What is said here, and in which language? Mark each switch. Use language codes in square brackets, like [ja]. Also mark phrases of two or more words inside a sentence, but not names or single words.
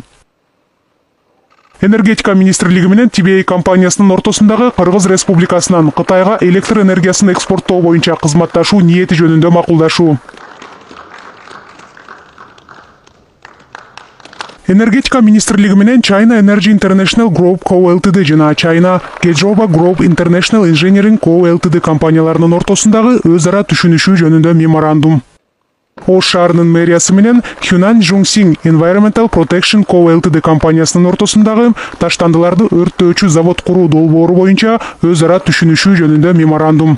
[ky] Энергетика министрлиги менен TBA компаниясынын ортосундагы Кыргыз Республикасынан Кытайга электр энергиясын экспорттоо боюнча кызматташуу ниети жөнүндө макулдашуу. Энергетика министрлиги менен China Energy International Group Co Ltd жана China Kejoba Group International Engineering Co Ltd компанияларынын ортосундагы өз ара түшүнүшүү жөнүндө меморандум. Ош шаарынын мэриясы менен Hunan Jungsing Environmental Protection Co Ltd компаниясынын ортосундагы таштандыларды өрттөөчү завод куруу долбоору боюнча өз ара түшүнүшүү жөнүндө меморандум.